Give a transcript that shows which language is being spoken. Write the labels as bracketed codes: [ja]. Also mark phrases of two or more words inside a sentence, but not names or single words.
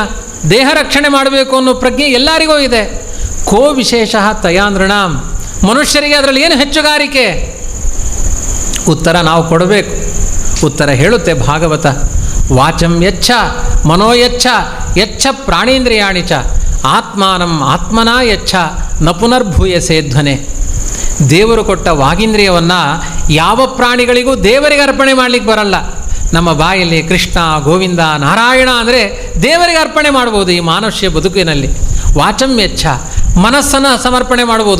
[kn] ದೇಹ ರಕ್ಷಣೆ ಮಾಡಬೇಕು ಅನ್ನೋ ಪ್ರಜ್ಞೆ ಎಲ್ಲರಿಗೂ ಇದೆ. [sa] ಕೋ ವಿಶೇಷ ತಯಾ ನೃಣಾಂ. [kn] ಮನುಷ್ಯರಿಗೆ ಅದರಲ್ಲಿ ಏನು ಹೆಚ್ಚುಗಾರಿಕೆ? ಉತ್ತರ ನಾವು ಕೊಡಬೇಕು. ಉತ್ತರ ಹೇಳುತ್ತೆ ಭಾಗವತ. [sa] ವಾಚಂ ಯಚ್ಛ ಮನೋಯಚ್ಛ ಯಚ್ಛ ಪ್ರಾಣೇಂದ್ರಿಯಾಣಿ ಚ ಆತ್ಮಾನಂ ಆತ್ಮನಾ ಯಚ್ಛ ನ ಪುನರ್ಭೂಯಸೆ ಧ್ವನೆ. [kn] ದೇವರು ಕೊಟ್ಟ ವಾಗೀಂದ್ರಿಯವನ್ನು ಯಾವ ಪ್ರಾಣಿಗಳಿಗೂ ದೇವರಿಗೆ ಅರ್ಪಣೆ ಮಾಡಲಿಕ್ಕೆ ಬರಲ್ಲ. ನಮ್ಮ ಬಾಯಲ್ಲಿ ಕೃಷ್ಣ, ಗೋವಿಂದ, ನಾರಾಯಣ ಅಂದರೆ ದೇವರಿಗೆ ಅರ್ಪಣೆ ಮಾಡ್ಬೋದು ಈ ಮಾನುಷ್ಯ ಬದುಕಿನಲ್ಲಿ. [sa] ವಾಚಂ ಯಚ್ಛ, [kn] ಮನಸ್ಸನ್ನು ಸಮರ್ಪಣೆ ಮಾಡ್ಬೋದು.